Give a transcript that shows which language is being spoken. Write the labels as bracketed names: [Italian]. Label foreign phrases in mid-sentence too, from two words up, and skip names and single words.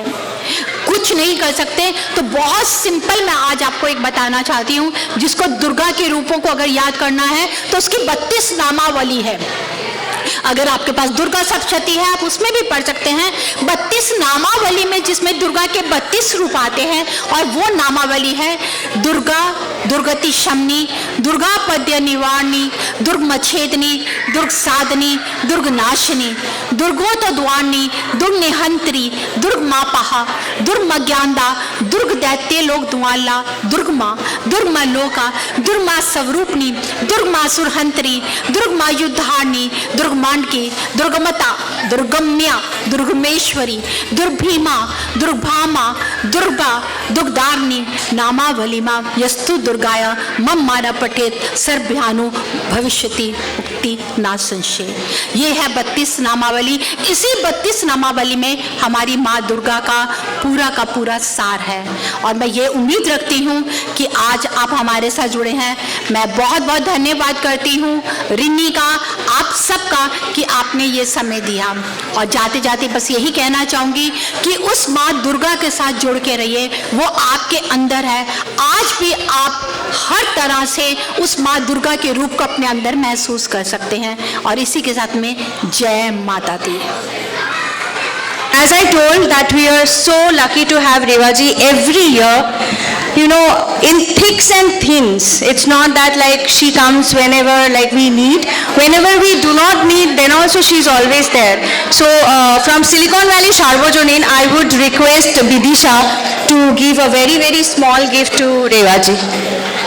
[Hindi] कुछ नहीं कर सकते तो बहुत सिंपल मैं आज आपको एक बताना चाहती हूँ, जिसको दुर्गा के रूपों को अगर याद करना है तो उसकी 32 नामावली है। अगर आपके पास दुर्गा सप्तशती है आप उसमें भी पढ़ सकते हैं। 32 नामावली में जिसमें दुर्गा के 32 रूप आते हैं, और वो नामावली है दुर्गा, दुर्गति शमनी, दुर्गा [Sanskrit] पद्य निवारणी, दुर्ग मच्छेदनी, दुर्ग साधनी, दुर्ग नाशिनी, दुर्गोतद्वारणी, दुर्ग निहंत्री, दुर्ग मापहा, दुर्ग मज्ञानदा, दुर्ग दैत्य लोक द्वाला, दुर्ग माँ, दुर्ग माँ लोका, दुर्ग माँ स्वरूपनी, दुर्ग माँ सुरहंत्री, दुर्ग माँ युद्धारणी, दुर्ग मांडकी, दुर्गमता, दुर्गम्या, दुर्गमेश्वरी, दुर्भीमा, दुर्भामा, दुर्गा, दुर्गदारणी, नामावली माँ यस्तु दुर्गाया मम माना पठेत सर्वभ्यानु भविष्यति मुक्ति ना संशय। [Hindi] ये है 32 नामावली। इसी 32 नामावली में हमारी माँ दुर्गा का पूरा सार है, और मैं ये उम्मीद रखती हूँ कि आज आप हमारे साथ जुड़े हैं। मैं बहुत बहुत धन्यवाद करती हूँ रिन्नी का, आप सबका, कि आपने ये समय दिया। और जाते जाते बस यही कहना चाहूँगी कि उस माँ दुर्गा के साथ जुड़ के रहिए, वो आपके अंदर है। आज भी आप हर तरह से उस माँ दुर्गा के रूप को अपने अंदर महसूस कर सकते हैं। और इसी के साथ में जय माता दी। [English] As I told that we are so lucky to have Revaji every year, you know, in thicks and thins. It's not that like she comes whenever like we need. Whenever we do not need, then also she's always there. So from Silicon Valley Sarvajanin, I would request Bidisha to give a very small gift to Revaji.